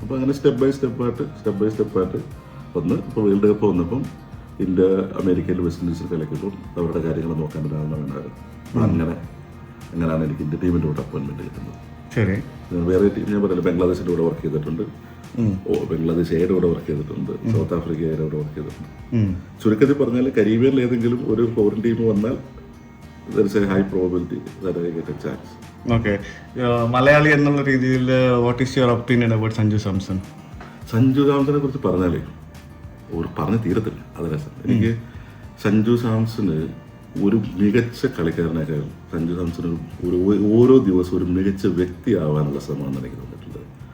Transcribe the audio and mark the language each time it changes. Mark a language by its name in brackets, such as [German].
[Malayalam] അപ്പോൾ അങ്ങനെ step by സ്റ്റെപ്പായിട്ട് വന്ന് ഇപ്പോൾ വേൾഡ് കപ്പ് വന്നപ്പം ഇന്ത്യ അമേരിക്കയിൽ വെസ്റ്റ് ഇൻഡീസിൽ കളിക്കുമ്പോൾ അവരുടെ കാര്യങ്ങൾ നോക്കാൻ ഒരാളാണ് വേണ്ടായിരുന്നു. അങ്ങനെയാണ് എനിക്ക് ഇന്ത്യ ടീമിൻ്റെ കൂടെ അപ്പോയിൻമെന്റ് കിട്ടുന്നത്. ശരി. വേറെ ടീം ഞാൻ പറഞ്ഞില്ല, ബംഗ്ലാദേശിൻ്റെ കൂടെ വർക്ക് ചെയ്തിട്ടുണ്ട്, ബംഗ്ലാദേശ് എയുടെ കൂടെ വർക്ക് ചെയ്തിട്ടുണ്ട്, സൗത്ത് ആഫ്രിക്കയുടെ കൂടെ വർക്ക് ചെയ്തിട്ടുണ്ട്. ചുരുക്കത്തിൽ പറഞ്ഞാൽ കരീബിയനിൽ ഏതെങ്കിലും ഒരു ഫോറിൻ ടീം വന്നാൽ [English] there is a high probability that I get a chance. Okay. [Malayalam] Malayali എന്നുള്ള രീതിയിൽ [English] what is your opinion about Sanju Samson? [Malayalam] Sanju സാംസനെ കുറിച്ച് പറഞ്ഞാലേ പറഞ്ഞ് തീരത്തില്ല. അത് രസം. എനിക്ക് സഞ്ജു സാംസണ് ഒരു മികച്ച കളിക്കാരനേക്കാൾ സഞ്ജു സാംസൺ ഓരോ ദിവസവും ഒരു മികച്ച വ്യക്തിയാവാനുള്ള ശ്രമമാണ് എനിക്ക് തോന്നിയിട്ടുള്ളത്.